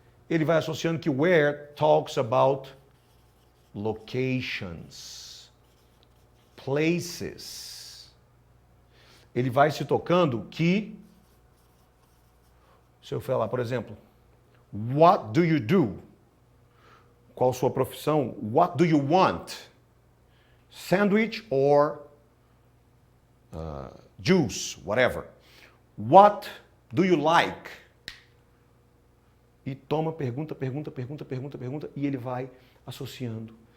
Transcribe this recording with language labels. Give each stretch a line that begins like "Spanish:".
Portuguese: Ele vai associando que
English: where talks about locations, places.
Portuguese: Ele vai se tocando que, se eu falar, por exemplo,
English: what do you do?
Portuguese: Qual sua profissão?
English: What do you want? Sandwich or juice, whatever. What do you like?
Portuguese: E toma pergunta, e ele vai associando.